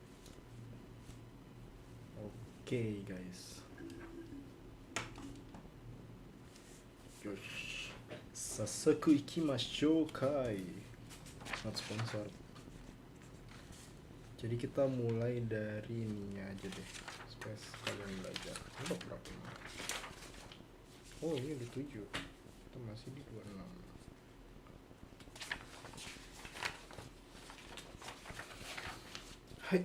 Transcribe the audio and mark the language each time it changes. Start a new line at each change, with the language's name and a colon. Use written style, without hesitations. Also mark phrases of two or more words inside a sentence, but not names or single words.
Indonesian: Oke guys.
Japanese: よし。 さっそく いきましょう かい.
English: Not sponsor.
Indonesian: Jadi kita mulai dari ini aja deh. Supaya sekalian belajar. Ini berapa ini? Oh ini udah 7. Kita masih di 26. Hai.